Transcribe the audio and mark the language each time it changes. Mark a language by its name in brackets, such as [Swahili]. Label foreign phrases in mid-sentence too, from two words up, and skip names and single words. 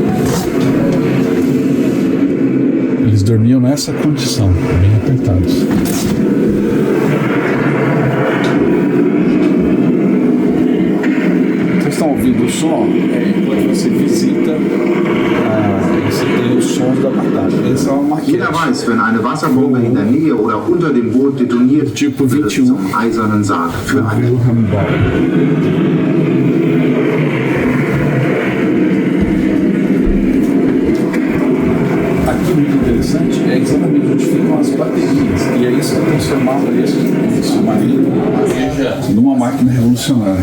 [Portuguese] Eles dormiam nessa condição, bem apertados. Vocês estão ouvindo o som? Enquanto você visita, você tem os sons da batalha. Essa é uma maquete. [German] Jeder weiß, wenn eine Wasserbombe in der Nähe oder unter dem Boot detoniert, [Portuguese] Tipo [German] wird es 21. zum eisernen Sarg für eine. [Portuguese] Aqui muito interessante é exatamente onde ficam as baterias. E é isso que transformava esse submarino numa máquina revolucionária.